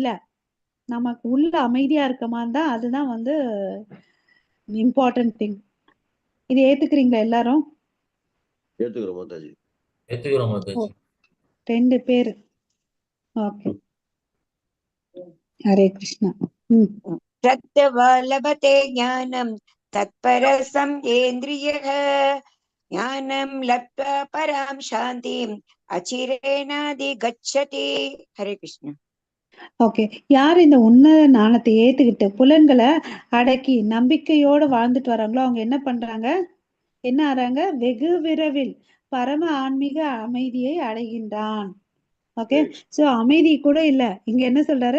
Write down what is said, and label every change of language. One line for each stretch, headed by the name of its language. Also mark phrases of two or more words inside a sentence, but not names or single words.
Tamil: நமக்கு உள்ள அமைதியா இருக்கமான்னு தான், அதுதான் வந்து
English: important thing.
Tamil: இது ஏத்துக்கிறீங்களா எல்லாரும்? ஏத்துக்கிறோம் மாதாஜி. ஏத்துக்கிறோம் மாதாஜி. 2 பேரு. ஓகே. ஹரே கிருஷ்ணா.
Sanskrit: श्रद्धवा लभते ज्ञानं तत्परः संयेन्द्रियः ज्ञानं लब्ध्वा परां शान्तिम् अचिरेणाधिगच्छति. हरे कृष्ण.
Tamil: ஓகே. யார் இந்த உன்னத ஞானத்தை ஏத்துக்கிட்டு புலன்களை அடக்கி நம்பிக்கையோட வாழ்ந்துட்டு வராங்களோ அவங்க என்ன பண்றாங்க? என்ன ஆறாங்க? வெகு விரைவில் பரம ஆன்மீக அமைதியை அடைகின்றான்.
English: okay so
Tamil: அமைதி கூட இல்ல, இங்க என்ன சொல்றாரு?